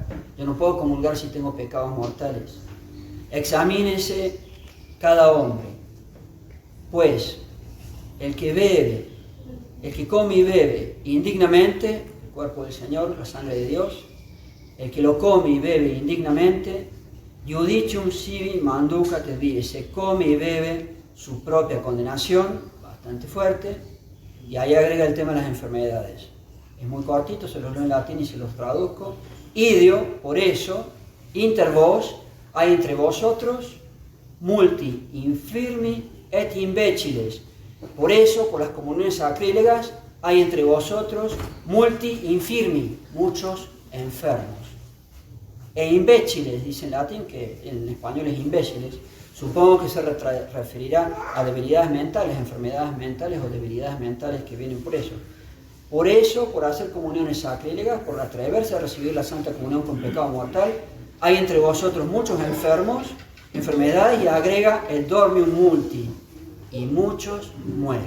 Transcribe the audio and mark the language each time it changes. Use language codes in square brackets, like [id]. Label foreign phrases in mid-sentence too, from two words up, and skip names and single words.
[es] Yo no puedo comulgar si tengo pecados mortales. Examínese cada hombre, pues el que bebe, el que come y bebe indignamente el cuerpo del Señor, la sangre de Dios, el que lo come y bebe indignamente, [la] judicium sibi manducat et viri, [es] se come y bebe su propia condenación, bastante fuerte, y ahí agrega el tema de las enfermedades. Es muy cortito, se los leo en latín y se los traduzco. Idio, por eso, [la] inter vos, [es] hay entre vosotros, [la] multi infirmi et imbéciles. [es] Por eso, por las comuniones sacrílegas, hay entre vosotros [la] multi infirmi, [es] muchos enfermos. E imbéciles, dice en latín, que en español es imbéciles. Supongo que se referirá a debilidades mentales, enfermedades mentales o debilidades mentales que vienen por eso. Por eso, por hacer comuniones sacrílegas, por atreverse a recibir la Santa Comunión con pecado mortal, hay entre vosotros muchos enfermos, enfermedades, y agrega el [la] dormium multi, [es] y muchos mueren.